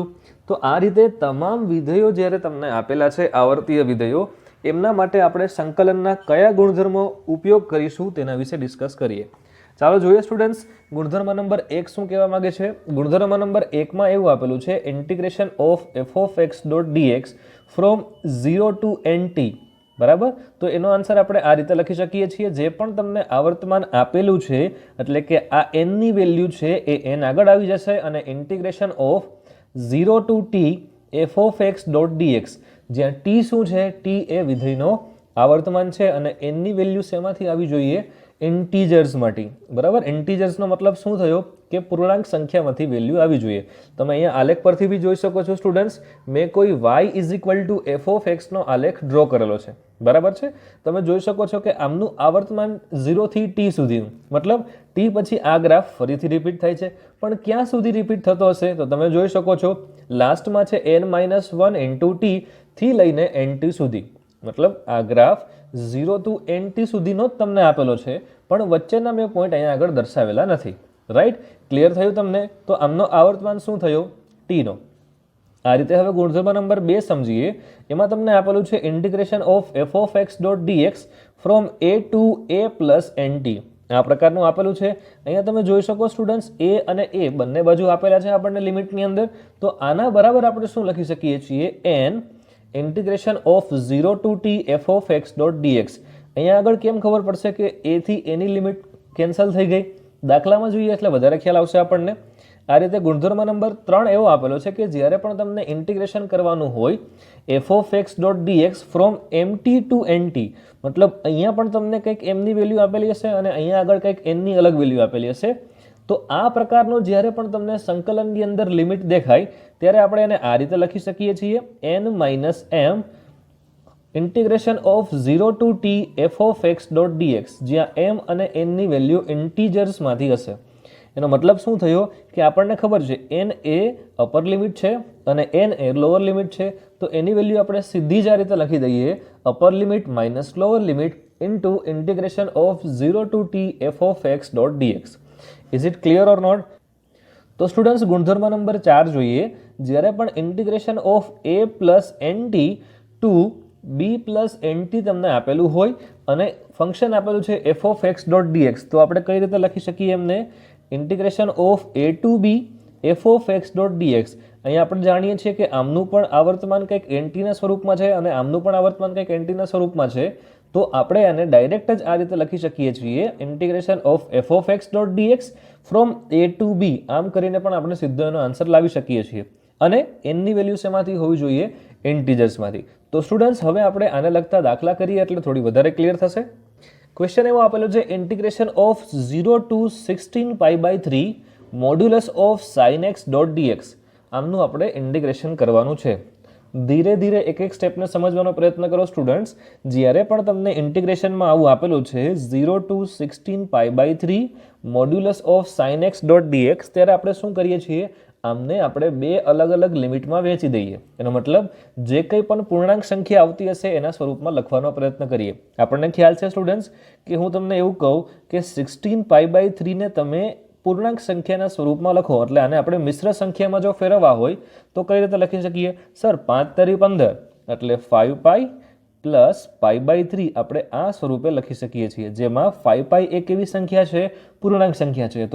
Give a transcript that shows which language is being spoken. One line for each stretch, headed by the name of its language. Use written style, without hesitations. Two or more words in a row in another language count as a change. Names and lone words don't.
Gujarati: તો આ રીતે તમામ વિધેયો જ્યારે તમને આપેલા છે આવર્તીય વિધેયો, એમના માટે આપણે સંકલનના કયા ગુણધર્મો ઉપયોગ કરીશું તેના વિશે ડિસ્કસ કરીએ. ચાલો જોઈએ સ્ટુડન્ટ્સ, ગુણધર્મ નંબર 1 શું કહેવા માંગે છે. ગુણધર્મ નંબર 1 માં એવું આપેલું છે
English: integration of f of x dot dx from 0 to nt.
Gujarati: બરાબર, તો એનો આન્સર આપણે આ રીતે લખી શકીએ છીએ. જે પણ તમને આવર્તમાન આપેલું છે, એટલે કે આ n ની વેલ્યુ છે એ n આગળ આવી જશે અને
English: integration of 0 to t f of x dot dx,
Gujarati: જ્યાં t શું છે, t એ વિધેયનો આવર્તમાન છે અને n ની વેલ્યુ શેમાંથી આવી જોઈએ, ઇન્ટીજર્સમાંથી. બરાબર, ઇન્ટીજર્સનો મતલબ શું થયો કે પૂર્ણાંક સંખ્યામાંથી વેલ્યુ આવી જોઈએ. તમે અહીંયા આલેખ પરથી બી જોઈ શકો છો સ્ટુડન્ટ્સ, મેં કોઈ
English: y is equal to f of x
Gujarati: આલેખ ડ્રો કરેલો છે. બરાબર છે, તમે જોઈ શકો છો કે આમનું આવર્તમાન 0 થી t સુધીનું, મતલબ t પછી આ ગ્રાફ ફરીથી રિપીટ થાય છે. પણ ક્યાં સુધી રિપીટ થતો હશે, તો તમે જોઈ શકો છો લાસ્ટમાં છે
English: n-1 into t
Gujarati: થી લઈને nt સુધી. મતલબ આ ગ્રાફ 0 to nt સુધીનો જ તમને આપેલો છે, પણ વચ્ચેના મેં પોઈન્ટ અહીંયા આગળ દર્શાવેલા નથી. રાઈટ, ક્લિયર થયું તમને? તો આમનો આવર્તમાન શું થયો, t નો. આ રીતે હવે ગુણધર્મ નંબર 2 સમજીએ. એમાં તમને આપેલું છે
English: integration of f of x dot dx from a to a plus nt.
Gujarati: આ પ્રકારનું આપેલું છે. અહીંયા તમે જોઈ શકો સ્ટુડન્ટ્સ, a અને a બંને બાજુ આપેલા છે આપણને લિમિટની અંદર. તો આના બરાબર આપણે શું લખી શકીએ છીએ,
English: n integration of 0 to t f of x dot dx.
Gujarati: અહીંયા આગળ કેમ ખબર પડશે કે a થી a ની લિમિટ કેન્સલ થઈ ગઈ, દાખલામાં જોઈએ એટલે વધારે ખ્યાલ આવશે આપણને. આ રીતે ગુણધર્મ નંબર 3 એવો આપેલો છે કે જ્યારે પણ તમને ઇન્ટિગ્રેશન કરવાનું હોય
English: f of x dot dx from mt to nt,
Gujarati: મતલબ અહીંયા પણ તમને કંઈક m ની વેલ્યુ આપેલી હશે અને અહીંયા આગળ કંઈક n ની અલગ વેલ્યુ આપેલી હશે. તો આ પ્રકારનો જ્યારે પણ તમને સંકલનની અંદર લિમિટ દેખાય ત્યારે આપણે એને આ રીતે લખી શકીએ છીએ,
English: n-m integration of 0 to t f of x dot dx,
Gujarati: જ્યાં m અને n ની વેલ્યુ ઇન્ટીજર્સમાંથી હશે. એનો મતલબ શું થયો કે આપણને ખબર છે n એ
English: upper limit
Gujarati: છે અને n એ
English: lower limit
Gujarati: છે. તો એની વેલ્યુ આપણે સીધી જ આ રીતે લખી દઈએ,
English: upper limit minus lower limit into integration of 0 to t f of x dot dx. is it clear or not?
Gujarati: તો સ્ટુડન્ટ્સ ગુણધર્મ નંબર 4 જોઈએ. જ્યારે પણ
English: integration of a plus nt to b plus nt
Gujarati: ટુ b પ્લસ nt તમને આપેલું હોય અને ફંક્શન આપેલું છે
English: f of x dot dx,
Gujarati: તો આપણે કઈ રીતે લખી શકીએ એમને,
English: integration of a to b f of x dot dx.
Gujarati: અહીંયા આપણે જાણીએ છીએ કે આમનું પણ આવર્તમાન કંઈક nt ના સ્વરૂપમાં છે અને આમનું પણ આવર્તમાન કંઈક nt ના સ્વરૂપમાં છે. તો આપણે આને ડાયરેક્ટ જ આ રીતે લખી શકીએ છીએ,
English: integration of f of x dot dx from a to b.
Gujarati: આમ કરીને પણ આપણે સીધો એનો આન્સર લાવી શકીએ છીએ અને n ની વેલ્યુ શેમાંથી હોવી જોઈએ, ઇન્ટીજર્સમાંથી. તો સ્ટુડન્ટ્સ હવે આપણે આને લગતા દાખલા કરીએ એટલે થોડી વધારે ક્લિયર થશે. ક્વેશ્ચન એવો આપેલો છે
English: integration of 0 to 16 pi by 3 modulus of sin x dot dx.
Gujarati: આમનું આપણે ઇન્ટિગ્રેશન કરવાનું છે. ધીરે ધીરે એક એક સ્ટેપને સમજવાનો પ્રયત્ન કરો સ્ટુડન્ટ્સ. જ્યારે પણ તમને ઇન્ટિગ્રેશનમાં આવું આપેલું છે
English: 0 to 16 pi by 3 modulus of sin x dot dx,
Gujarati: ત્યારે આપણે શું કરીએ છીએ, આમને આપણે બે અલગ અલગ લિમિટમાં વહેંચી દઈએ. એનો મતલબ જે કંઈ પણ પૂર્ણાંક સંખ્યા આવતી હશે એના સ્વરૂપમાં લખવાનો પ્રયત્ન કરીએ. આપણને ખ્યાલ છે સ્ટુડન્ટ્સ કે હું તમને એવું કહું કે 16 pi by 3 ને તમે પૂર્ણાંક સંખ્યાના સ્વરૂપમાં લખો, એટલે આને આપણે મિશ્ર સંખ્યામાં જો ફેરવવા હોય તો કઈ રીતે લખી શકીએ, સર 5 તરી 15 એટલે
English: 5 pi plus pi by 3
Gujarati: આપણે આ સ્વરૂપે લખી શકીએ છીએ, જેમાં 5 પાઈ એક એવી સંખ્યા છે, પૂર્ણાંક સંખ્યા છે.